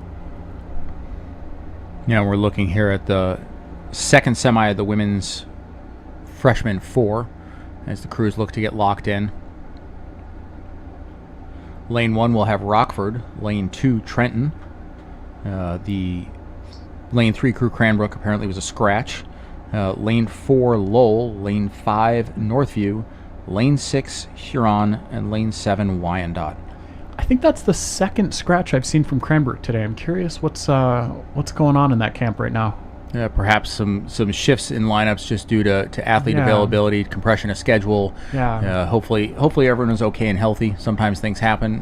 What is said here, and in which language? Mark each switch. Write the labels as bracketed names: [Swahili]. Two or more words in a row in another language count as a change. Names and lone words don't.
[English] Yeah, we're looking here at the second semi of the women's freshman 4 as the crews look to get locked in. Lane 1 will have Rockford. Lane 2, Trenton. The Lane 3 crew, Cranbrook, apparently was a scratch. Lane 4, Lowell. Lane 5, Northview. Lane 6, Huron. And Lane 7, Wyandotte. I think that's the second scratch I've seen from Cranbrook today. I'm curious what's going on in that camp right now. Perhaps some shifts in lineups just due to athlete availability, compression of schedule. Yeah. Hopefully everyone is okay and healthy. Sometimes things happen.